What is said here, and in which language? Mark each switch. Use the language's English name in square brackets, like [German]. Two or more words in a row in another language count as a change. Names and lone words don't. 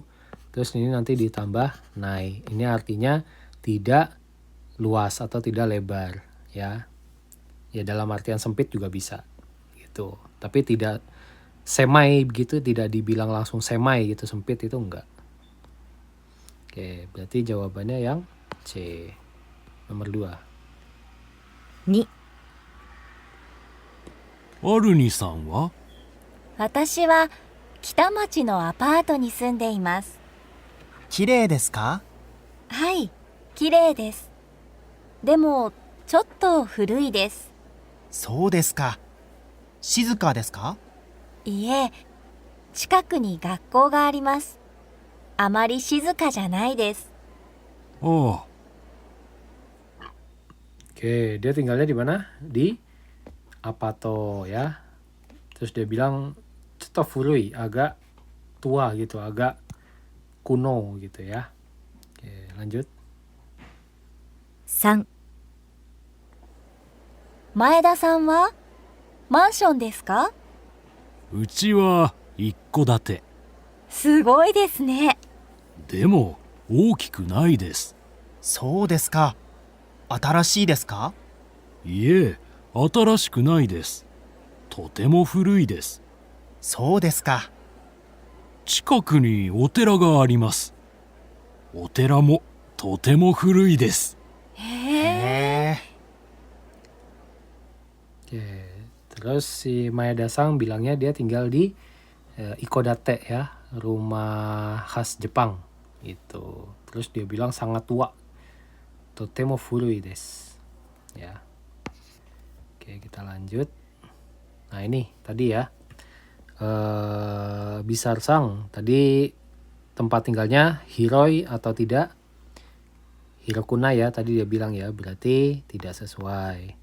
[Indonesian] Terus ini nanti ditambah nai. Ini artinya tidak luas atau tidak lebar ya. Ya dalam artian sempit juga bisa gitu. Tapi tidak semai begitu, tidak dibilang langsung semai gitu, sempit itu enggak. Oke, berarti jawabannya yang C. Nomor 2. [Japanese] 2、アルニさんは？私は北町のアパートに住んでいます。きれいですか？はい、綺麗です。でも、ちょっと古いです。そうですか。静かですか？いえ、近くに学校があります。あまり静かじゃないです。ああ、 [Indonesian] Oke, dia tinggalnya di mana? Di Apato ya. Terus dia bilang [Japanese] ちょっと古い, [Indonesian] agak tua gitu, agak kuno gitu ya. Oke, lanjut. [Japanese] 3、前田さんはマンションですか？うちは一戸建て。すごいですね。でも大きくないです。そうですか。新しいですか？いえ、新しくないです。とても古いです。そうですか。近くにお寺があります。お寺もとても古いです。へえ。へえ。 [Indonesian] Oke, terus si Maeda-sang bilangnya dia tinggal di ikodate ya, rumah khas Jepang gitu. Terus dia bilang sangat tua. [Japanese] とても古いです. [Indonesian] Ya. Oke, kita lanjut. Nah, ini tadi ya. Bisar Sang tadi tempat tinggalnya hiroi atau tidak? Hirokuna ya, tadi dia bilang ya, berarti tidak sesuai.